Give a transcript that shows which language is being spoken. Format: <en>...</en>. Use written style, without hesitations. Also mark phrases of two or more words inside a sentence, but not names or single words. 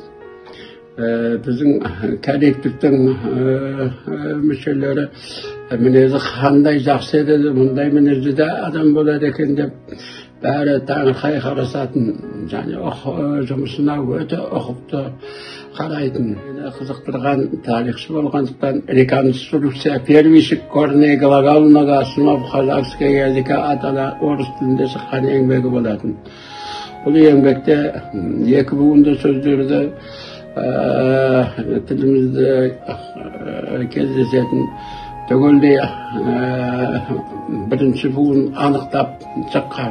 <kk>Біздің коллективтің мүшелері мінезі қандай жақсы еді, мұндай мінезді де адам болады екен деп бәрі таңырқай қарасатын, және жұмысына өте ұқыпты қарайтын. Қызықтырған тарихшы болғандықтан реконструкция первейших корней глагольного основ казахского языка атала орыс тілінде шыққан еңбегі болатын. Бұл еңбекте екі буынды сөздерді тілімізде кездесетін түгелдей бірінші буын анықтап шыққан.</kk>